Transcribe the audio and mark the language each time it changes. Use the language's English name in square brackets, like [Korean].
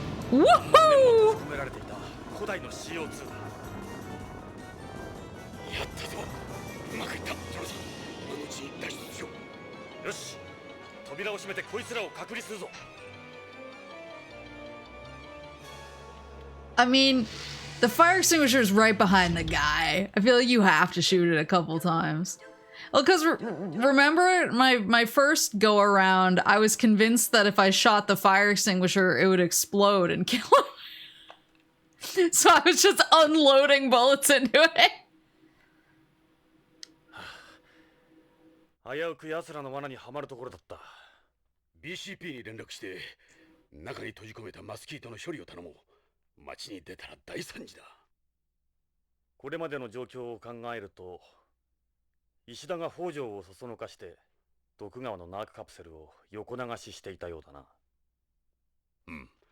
[Japanese] Woohoo! 込められていた古代の CO2 だ。やったぞ。うまくいった。ジョナサン、今のうちに脱出しよう。よし、扉を閉めてこいつらを隔離するぞ。 [English] I mean, the fire extinguisher is right behind the guy. I feel like you have to shoot it a couple times. Well, because remember my first go around, I was convinced that if I shot the fire extinguisher, it would explode and kill him. So I was just unloading bullets into it. [Japanese] 危うく奴らの罠にはまるところだった。BCP に連絡して中に閉じ込めたマスキートの処理を頼もう。街に出たら大惨事だ。これまでの状況を考えると、石田が北条をそそのかして徳川のナークカプセルを横流ししていたようだな。うん。